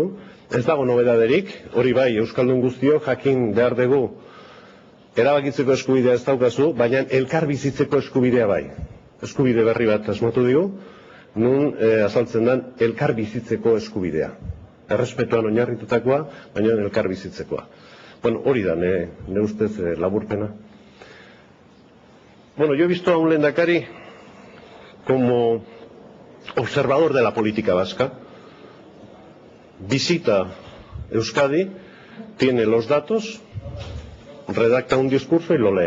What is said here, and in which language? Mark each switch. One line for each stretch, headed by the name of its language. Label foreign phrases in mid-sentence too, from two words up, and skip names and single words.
Basque: Ez dago nobedaderik, hori bai, euskaldun guztio jakin behar dugu erabakitzeko eskubidea ez daukazu, baina elkar bizitzeko eskubidea bai. Eskubide berri bat asmatu digu, nun azaltzen den elkar bizitzeko eskubidea. Errespetuan oinarritutakoa, baina elkar bizitzekoa. Hori da, ne ustez laburpena.
Spanish: Yo he visto a un lehendakari como observador de la política vasca. Visita Euskadi, tiene los datos, redacta un discurso y lo lee.